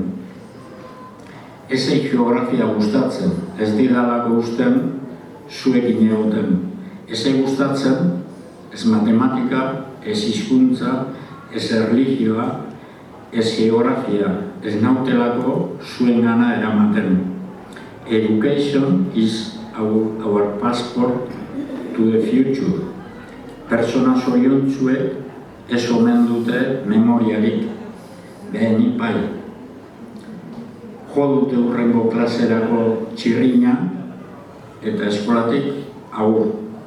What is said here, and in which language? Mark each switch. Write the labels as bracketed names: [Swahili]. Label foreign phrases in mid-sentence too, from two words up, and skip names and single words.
[Basque] Ezei geografia gustatzen, ez didalako usten zuekin egoten. Ezei gustatzen, ez matematika, ez hizkuntza, ez erlijioa, ez geografia, ez nautelako zuen gana eramaten. [English] Education is our passport to the future. [Basque] Pertsona zoriontsuek ez omen dute memoriarik, behenik bai. Jo dute hurrengo klaserako txirrina eta eskolatik agur.